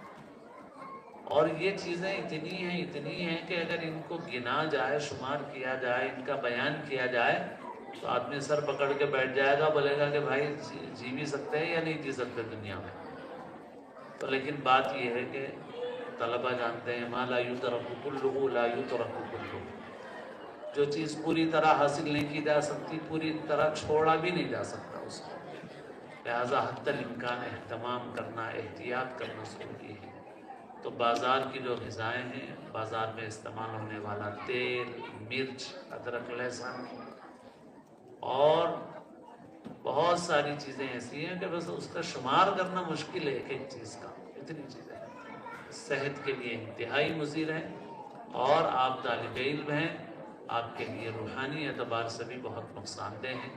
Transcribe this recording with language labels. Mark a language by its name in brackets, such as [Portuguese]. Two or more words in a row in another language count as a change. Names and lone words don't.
[Urdu] اور یہ چیزیں اتنی ہیں کہ اگر ان کو گنا جائے، شمار کیا جائے، ان کا بیان کیا جائے تو آدمی سر پکڑ کے بیٹھ جائے گا، بولے گا کہ بھائی جی بھی سکتے ہیں یا نہیں جی سکتے دنیا میں. تو لیکن بات یہ ہے کہ طلبہ جانتے ہیں [Arabic] ما لا يترك كله لا يترك كله, [Urdu] جو چیز پوری طرح حاصل نہیں کی جا سکتی پوری طرح چھوڑا بھی نہیں جا سکتا اس کو، لہٰذا حتی الامکان اہتمام کرنا، احتیاط کرنا ضروری ہے۔ تو بازار کی جو غذائیں ہیں، بازار میں استعمال ہونے والا تیل، مرچ، ادرک، لہسن اور بہت ساری چیزیں ایسی ہیں کہ بس اس کا شمار کرنا مشکل ہے، ایک ایک چیز کا، اتنی چیزیں ہیں، صحت کے لیے انتہائی مضر ہیں، اور آپ طالب علم ہیں، آپ کے لیے روحانی اعتبار سے بھی بہت نقصان دہ ہیں۔